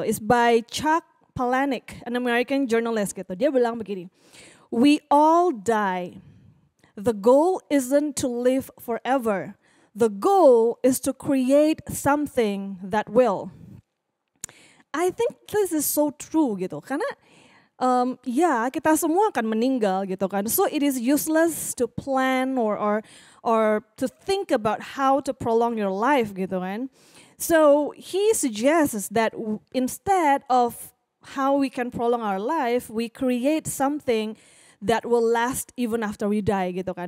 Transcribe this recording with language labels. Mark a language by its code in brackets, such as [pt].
[en] It's by Chuck Palahniuk, an American journalist gitu. [id] Dia bilang begini, [en] "We all die. The goal isn't to live forever. The goal is to create something that will." I think this is so true gitu. [id] Karena kita semua akan meninggal gitu kan. [en] So it is useless to plan or to think about how to prolong your life gitu kan. So he suggests that instead of how we can prolong our life, we create something that will last even after we die gitu kan.